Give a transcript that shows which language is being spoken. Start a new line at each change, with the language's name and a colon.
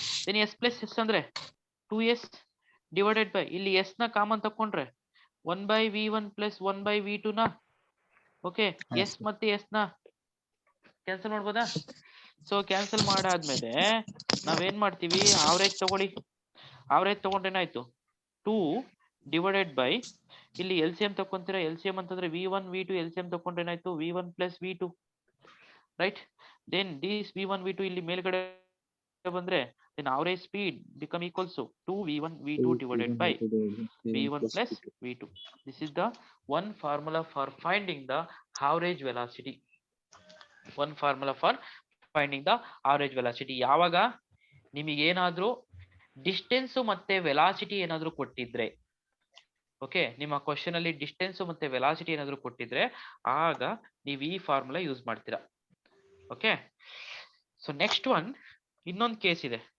English: then S plus S ಅಂದ್ರೆ 2S divided by
Kannada: ಇಲ್ಲಿ S ನ ಕಾಮನ್ ತಕೊಂಡ್ರೆ
English: 1 by V1 plus 1 by V2 ನ okay S
Kannada: ಮತ್ತೆ S ನ ಕ್ಯಾನ್ಸಲ್ ಮಾಡ್ಬೋದಾ? ಸೊ ಕ್ಯಾನ್ಸಲ್ ಮಾಡಾದ್ಮೇಲೆ ನಾವೇನ್ ಮಾಡ್ತೀವಿ, ಆವರೇಜ್ ತಗೊಳ್ಳಿ. ಆವರೇಜ್ ತಗೊಂಡ್ರೆ ಏನಾಯ್ತು, 2 ಡಿವೈಡೆಡ್ ಬೈ ಇಲ್ಲಿ L C M ತಕೊಂತೀರಾ, L C M ಅಂತಂದ್ರೆ V1 V2 L C M ತಕೊಂಡ್ರೆ ಏನಾಯ್ತು, V1 plus V2 right.
English: then this V1 V2
Kannada: ಇಲ್ಲಿ ಮೇಲ್ಗಡೆ ಬಂದ್ರೆ
English: then average speed become equals to 2 V1 V2 divided by V1 plus V2. This is the one formula for finding the average velocity. One formula for finding the average velocity.
Kannada: ಯಾವಾಗ ನಿಮಗೆ ಏನಾದ್ರೂ distance ಮತ್ತೆ velocity ಏನಾದ್ರೂ ಕೊಟ್ಟಿದ್ರೆ, okay, ನಿಮ್ಮ question ಅಲ್ಲಿ distance ಮತ್ತೆ velocity ಏನಾದ್ರೂ ಕೊಟ್ಟಿದ್ರೆ ಆಗ ನೀವು ಈ ಫಾರ್ಮುಲಾ ಯೂಸ್ ಮಾಡ್ತೀರಾ.
English: okay, so next one
Kannada: ಇನ್ನೊಂದು ಕೇಸ್ ಇದೆ.